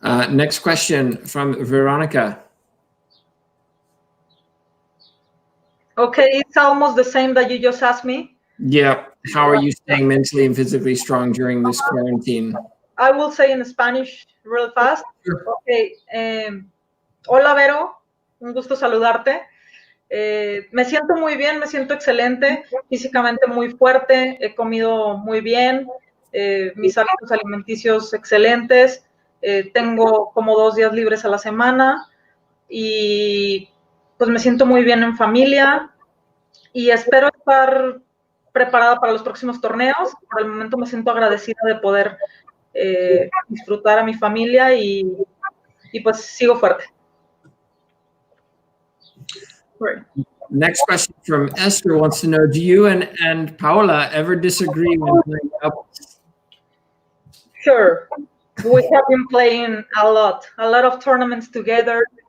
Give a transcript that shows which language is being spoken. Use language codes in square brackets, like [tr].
[en] Next question from Veronica. Okay, it's almost the same that you just asked me. Yeah. How are you staying mentally and physically strong during this quarantine? I will say in Spanish real fast. Sure. [es] Okay. Hola, Vero. Un gusto saludarte. Me siento muy bien, me siento excelente, físicamente muy fuerte, he comido muy bien, mis hábitos alimenticios excelentes, tengo como 2 días libres a la semana y pues me siento muy bien en familia y espero estar preparada para los próximos torneos. Por el momento me siento agradecida de poder disfrutar a mi familia y pues sigo fuerte. [en] Right. Next question from Esther wants to know, do you and Paola ever disagree when playing doubles? Sure. We have been playing a lot of tournaments together.